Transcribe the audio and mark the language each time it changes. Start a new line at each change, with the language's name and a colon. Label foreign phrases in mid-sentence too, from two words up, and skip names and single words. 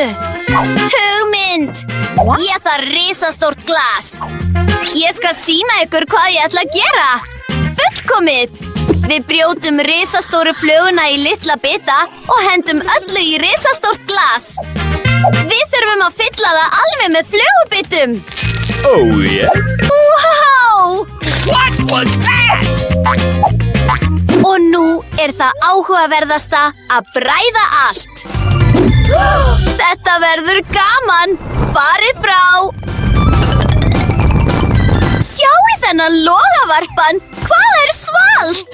Icelandic: Hugmynd! Ég þarf risastórt glas. Ég skal sýna ykkur hvað ég ætla að gera. Fullkomið! Við brjótum risastóru fluguna í litla bita og hendum öllu í risastórt glas. Við þurfum að fylla það alveg með flugubitum.
English: Oh, yes. Wow! What was that?
Icelandic: Og nú það áhugaverðasta að bræða allt. Þetta verður gaman. Farið frá. Sjáu þennan logavarpan. Hvað svalt?